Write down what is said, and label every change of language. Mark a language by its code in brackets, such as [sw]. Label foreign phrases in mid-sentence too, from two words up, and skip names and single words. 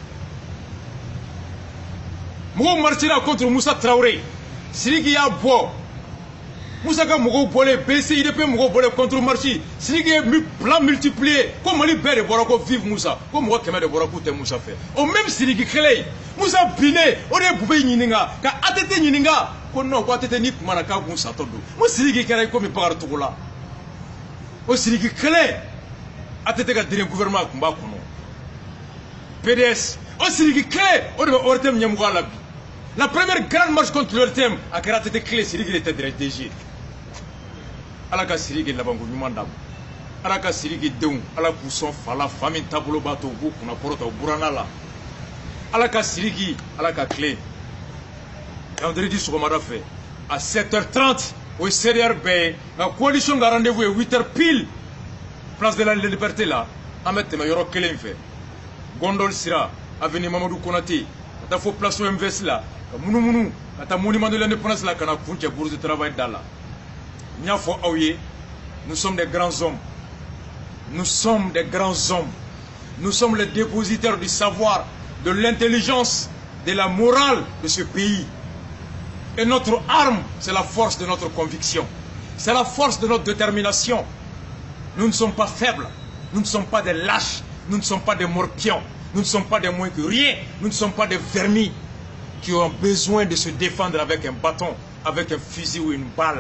[bm] mɔgɔw marchera contre Musa Traoré Sidiki y'a bɔ Musa ka mɔgɔw bɔlen BCIDP mɔgɔw bɔlen contre marche Sidiki ye plan multiplié ko Mali bɛɛ de bɔra ko vive Musa ko mɔgɔ 100 de bɔra k'u tɛ Musa fɛ o même Sidiki kelen Musa binnen o de ye Bube ɲininka ka ATT ɲininka ko non ko ATT ni kuma na k'a kun satɔ don mo Sidiki kɛra komi Bakari Togola o Sidiki kelen ATT ka [fr] dernier gouvernement [bm] kun b'a kɔnɔ PDS o Sidiki kelen o de bɛ ORTM ɲɛmɔgɔya la bi [fr] la première grande marche contre l'ORTM [bm] a kɛra ATT kelen Sidiki de tɛ direct DG ala ka Sidiki labanko ɲuman d'a ma ala ka Sidiki denw ala k'u sɔn fa la fa min taabolo b'a to u b'u kunna kɔrɔta u buranna la ala ka Sidiki ala ka tilen vendredi sɔgɔmada fɛ à 7h30 o ye CDR bɛɛ ye nka coalition ka rendez-vous ye 8h pile place de la liberté la an bɛ tɛmɛ yɔrɔ kelen fɛ Gondol Sira avenue Mamadou Konaté ka taa fo place OMVS la ka munumunu ka taa monument de l'indépendance la ka na kuncɛ bourse de travail da la n y'a fɔ aw ye [fr] nous sommes des grands hommes nous sommes des grands hommes nous sommes les dépositaires du savoir de l'intelligence de la morale de ce pays et notre arme c'est la force de notre conviction c'est la force de notre détermination nous ne sommes pas faibles nous ne sommes pas des lâches nous ne sommes pas des morpions nous ne sommes pas des moins que rien nous ne sommes pas des vermis qui ont besoin de se défendre avec un bâton avec un fusil ou une balle.